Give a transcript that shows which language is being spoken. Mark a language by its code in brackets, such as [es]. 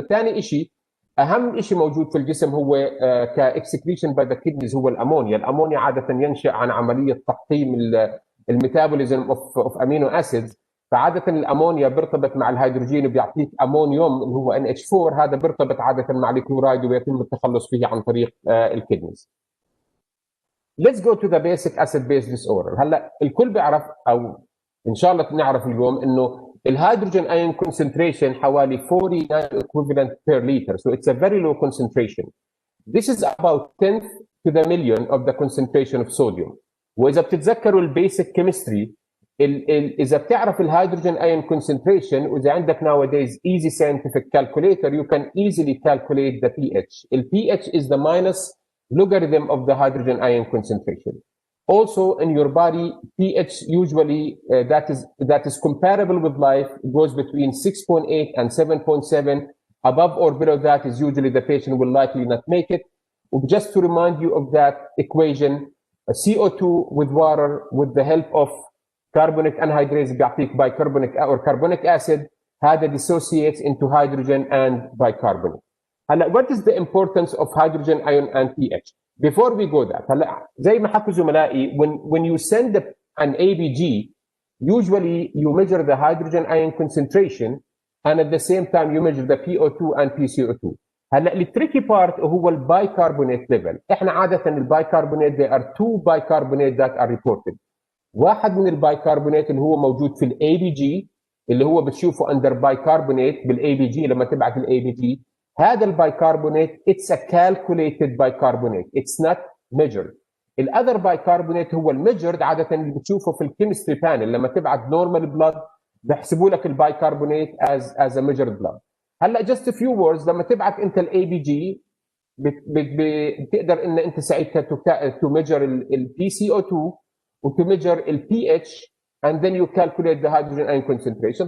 [ar] ثاني شيء اهم شيء موجود في الجسم هو كاكسكريشن باي ذا كيدنيز هو الامونيا. الامونيا عاده ينشا عن عمليه تحطيم الميتابوليزم اوف امينو اسيدز. فعاده الامونيا بيرتبط مع الهيدروجين وبيعطيك امونيوم اللي هو NH4، هذا بيرتبط عاده مع الكلورايد وبيتم التخلص فيه عن طريق الكيدنيز. [en] Let's go to the basic acid base disorder. [ar] هلا الكل بيعرف او ان شاء الله نعرف اليوم انه الهيدروجين ايون concentration حوالي 49 [en] equivalent per liter, so it's a very low concentration. This is about 10th to the million of the concentration of sodium. [ar] واذا بتتذكروا البيسك كيمستري، اذا بتعرف الهيدروجين ايون [en] concentration [ar] واذا عندك [en] nowadays easy scientific calculator you can easily calculate the pH. The pH is the minus logarithm of the hydrogen ion concentration. Also in your body, pH usually that is comparable with life. It goes between 6.8 and 7.7. Above or below that is usually the patient will likely not make it. Just to remind you of that equation, CO2 with water with the help of carbonic anhydrase [ar] بيعطيك [en] bicarbonic or carbonic acid. هذا dissociates into hydrogen and bicarbonate. هلا what is the importance of hydrogen ion and pH? Before we go that, [ar] هلا زي ما حكوا زملائي, [en] when you send an ABG, usually you measure the hydrogen ion concentration and at the same time you measure the PO2 and PCO2. [ar] هلا التريكي بارت هو البايكربونات ليفل. احنا عاده البايكربونات [en] there are two bicarbonate that are reported. [ar] واحد من البايكربونات اللي هو موجود في الاي بي جي اللي هو بتشوفه اندر بايكربونات بالاي بي جي لما تبعت الاي بي جي. هذا البايكربونات [en] it's a calculated bicarbonate, it's not measured. [ar] الاذر بايكربونات هو الميجرد عاده اللي بتشوفه في الكيمستري بانل لما تبعت نورمال بلاد بيحسبوا لك البايكربونات [en] as a measured blood. [ar] هلا [en] just a few words, [ar] لما تبعت انت الاي بي جي بتقدر ان انت ساعتها [en] to measure [ar] البي سي او 2 وتو measure البي اتش [en] and then you calculate the hydrogen ion concentration.